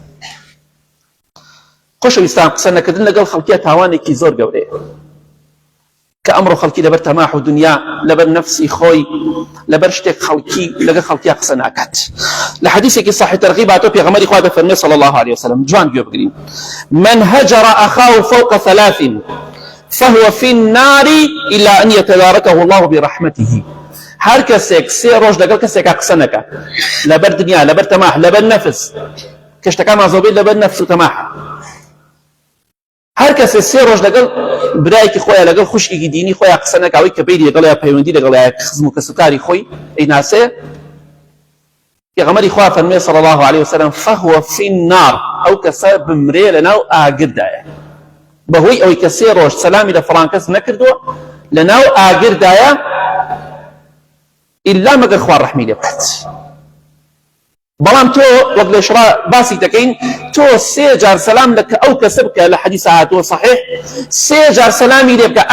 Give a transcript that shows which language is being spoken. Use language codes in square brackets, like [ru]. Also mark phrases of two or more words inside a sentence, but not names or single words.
[ckb] خۆشەویستان قسە نەکردن لەگەڵ خەڵکیە تاوانێکی زۆر گەورەیە کە ئەمڕۆ خەڵکی لەبەر تەماح و دنیا لەبەر نەفسی خۆی لەبەر شتێک خەڵکی لەگەڵ خەڵکیە قسە ناکات. لە حەدیثێکی صحیح تەرغیب هاتووە پێغەمبەری خوا دەفەرمێ [ar] صلی الله عليه وسلم [ckb] جوان گوێ بگرین [ar] من هجر أخاه فوق 3 فهو في النار إلا أن يتداركه الله برحمته. [ckb] هەر کەسێک سێ ڕۆژ لەگەڵ کەسێکە قسە نەکە لەبەر دنیا لەبەر تەماح لەبەر نەفس کە شتەکان مازۆبێت لەبەر نەفس و تەماحە هەر کەسێ سێ ڕۆژ لەگەڵ برایەکی خۆیان لەگەڵ خوشکێکی دینی خۆیان قسە نەکاوی کە بەیری لەگەڵیان پەیوەندی لەگەڵیان خزم و کەسوکاری خۆی ئەیناسێ پێغەمبەری خوا فەرمێ [ar] صلی الله عليه وسلم فهو في النار [ckb] ئەو کەسە بمرێ لەناو ئاگردایە بەهۆی ئەوەی کە سێ ڕۆژ سەلامی لە فڵان کەس نەکردووە لەناو ئاگردایە ئیلا مەگەر خوا ڕەحمی لێ بکات. بەڵام تۆ وەک لە شڕا باسی دەکەین تۆ سێ جار سەلام لەکە ئەو کەسە بکە لە حەدیث هاتووە صحیح سێ جار سەلامی لێ بکە